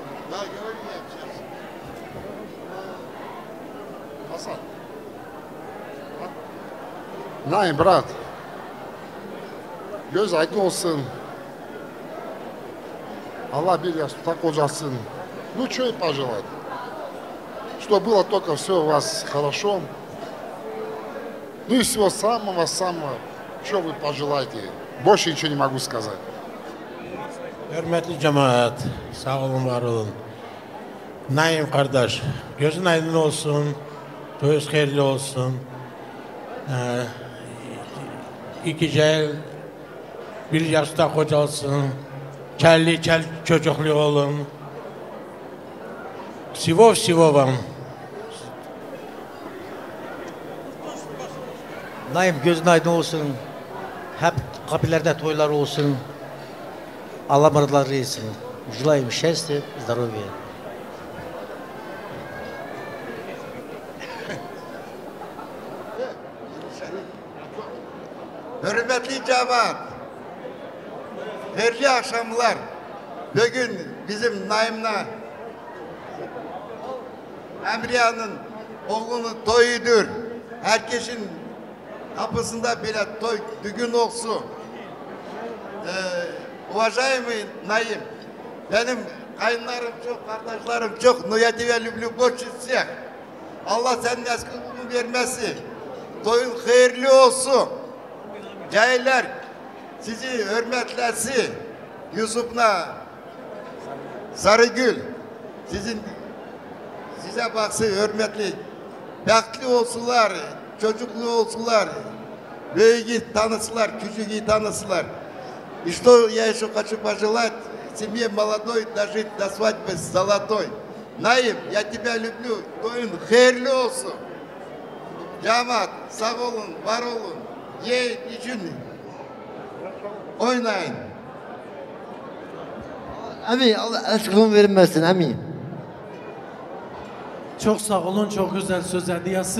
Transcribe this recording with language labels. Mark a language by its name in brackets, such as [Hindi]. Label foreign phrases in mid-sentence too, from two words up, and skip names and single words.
[Turkish] Hasan. Naim брат, göz aydın olsun. Allah bir yastıkta kocasın. [Russian] Ну, что и пожелать. Чтобы было только все у вас хорошо. Ну и всего самого-самого, что вы pожелаете. Больше ничего не могу сказать. [Turkish] Hürmetli cemaat, sağ olun, var olun. Naim kardeş, gözün aydın olsun, toyuz hayırlı olsun. İki cel, bir yaşta kocalsın, kelli çocuklu olun. [Russian] Всего вам. [Turkish] Naim gözün aydın olsun. Hep kapilerde toylar olsun. Allah mırdaları etsin. [Russian] Желаем счастья, здоровья. [Turkish] Hürmetli cemaat, hayırlı akşamlar. Bugün bizim Naim'le Emriyan'ın oğlunun toyudur. Herkesin kapısında bile toy düğün olsun. Уважаемый Naim, benim kayınlarım çok, kardeşlerim çok, [Russian] но я тебя люблю больше всех. [Turkish] Allah senin eski ömrünü vermesin. Toyun hayırlı olsun. Cahiller sizi hürmetlesin. Yusuf'la Sarıgül size baksın hürmetli. Bekli olsunlar, çocuklu olsunlar. Büyüğü tanısınlar, küçüğü tanısınlar. [Russian] И что я еще хочу пожелать семье молодой дожить до свадьбы с золотой. Naim, я тебя люблю. [Turkish] Toyun hayırlı olsun. Cemaat sağ olun, var olun. Yiyin, için oynayın. Ami Allah aşkını vermesin Ami. Çok sağ olun, çok güzel söz hediyesi.